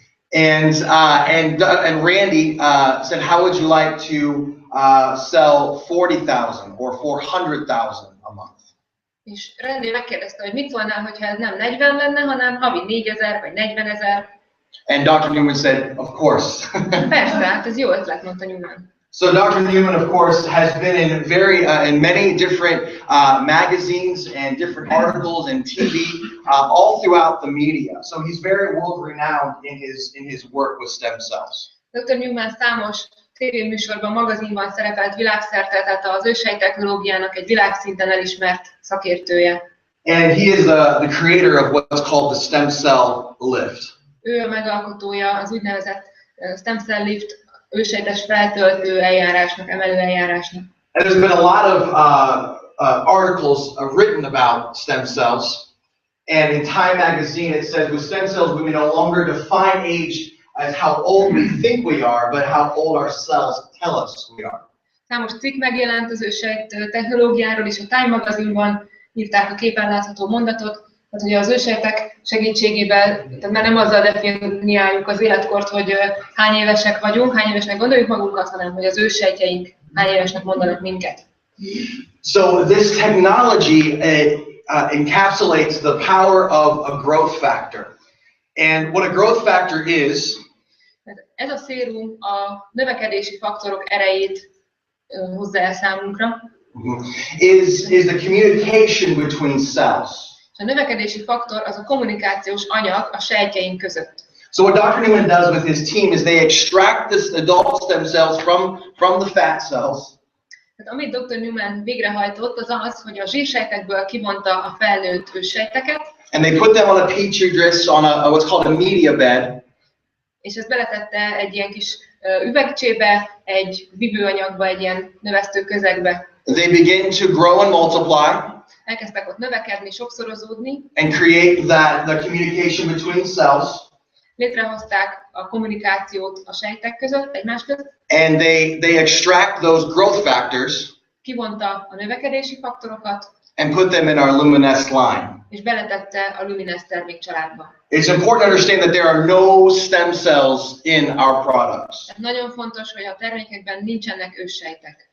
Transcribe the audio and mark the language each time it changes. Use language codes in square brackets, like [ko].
[en] And Randy said, how would you like to sell 40,000 or 400,000 a month? [hu] És Randy megkérdezte, hogy mit szólnál, hogyha ez nem 40 lenne, hanem havi 4000 vagy 40,000. [en] And Dr. Newman said, of course. [hu] Persze, hát ez jó ötlet, mondta Newman. [en] So Dr. Newman, of course, has been in many different magazines and different articles and TV all throughout the media. So he's very world renowned in his work with stem cells. Dr. [hu] Newman számos tévéműsorban, magazinban szerepelt világszerte, tehát az ősejt technológiának egy világszinten elismert szakértője. [en] And he is the creator of what's called the stem cell lift. [hu] Ő a megalkotója az úgynevezett stem cell lift, ősejtes feltöltő eljárásnak, emelő eljárásnak. [en] And there's been a lot of articles written about stem cells. And in Time magazine it says, with stem cells we no longer define age as how old we think we are, but how old our cells tell us we are. [hu] Számos cikk megjelent az ősejt technológiáról, és a Time magazinban írták a képen látható mondatot, tehát, hogy az ősejtek segítségével, tehát már nem azzal definiáljuk az életkort, hogy hány évesek vagyunk, hány évesnek gondoljuk magunkat, hanem hogy az ősejtjeink hány évesnek mondanak minket. [en] So this technology encapsulates the power of a growth factor. And what a growth factor is, [hu] ez a szérum a növekedési faktorok erejét hozza el számunkra. [en] Is the communication between cells. [hu] A növekedési faktor az a kommunikációs anyag a sejtjeink között. [en] So what Dr. Newman does with his team is they extract this adult stem cells from the fat cells. [hu] Tehát amit Dr. Newman végrehajtott, az az, hogy a zsírsejtekből kivonta a felnőtt őssejteket. [en] And they put them on a petri dish on what's called a media bed. [hu] És ezt beletette egy ilyen kis üvegcsébe, egy vívőanyagba, egy ilyen növesztő közegbe. [en] They begin to grow and multiply. [hu] Elkezdtek ott növekedni, sokszorozódni. [en] And create the communication between cells. [hu] Létrehozták a kommunikációt a sejtek között, egymás között. [en] And they extract those growth factors. [hu] Kivonta a növekedési faktorokat. [en] And put them in our Jeunesse line. [hu] És beletette a Jeunesse termékcsaládba. [en] It's important to understand that there are no stem cells in our products. [hu] Nagyon fontos, hogy a termékekben nincsenek őssejtek.